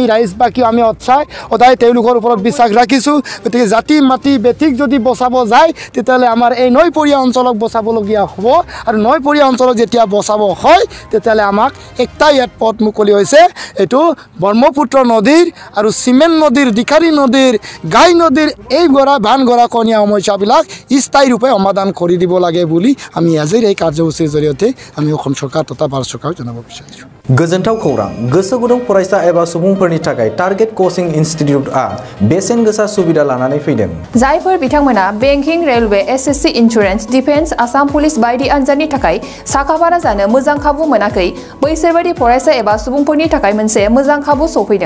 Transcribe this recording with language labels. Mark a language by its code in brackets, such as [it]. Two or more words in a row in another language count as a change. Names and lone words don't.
[as] ৰাইজবাসী আমি সদায় তেওঁলোকৰ ওপৰত বিশ্বাস ৰাখিছোঁ গতিকে জাতি মাটি বেটিক যদি বচাব যায় তেতিয়াহ'লে আমাৰ এই নৈপৰীয়া অঞ্চলক বচাবলগীয়া হ'ব আৰু নৈপৰীয়া অঞ্চলক যেতিয়া বচাব হয় তেতিয়াহ'লে আমাক একটাই ইয়াত পথ মুকলি হৈছে এইটো ব্ৰহ্মপুত্ৰ নদীৰ আৰু চিমেণ্ট নদীৰ দিখাৰী নদীৰ গাই নদীৰ এই বান্ধ গৰাখহনীয়া সমস্যাবিলাক স্থায়ী ৰূপে সমাধান কৰি দিব লাগে বুলি আমি আজিৰ এই কাৰ্যসূচীৰ জৰিয়তে আমি অসম চৰকাৰ তথা ভাৰত চৰকাৰক জনাব বিচাৰিছোঁ [brx] गोजोनथाव खौरां गोसो गुदुं फरायसा एबा सुबुंफोरनि थाखाय टारगेट कोचिं इन्स्टिट्यूटआ बेसेन गोसा सुबिदा लानानै फैदों जायफोर बिथांमोना [en] banking railway SSC insurance defence [brx] आसाम पुलिस बायदि आनजादनि थाखाय साखाफारा जानो मोजां खाबु मोनाखै बैसोर बायदि फरायसा एबा सुबुंफोरनि थाखाय मोनसे मोजां खाबु सफैदों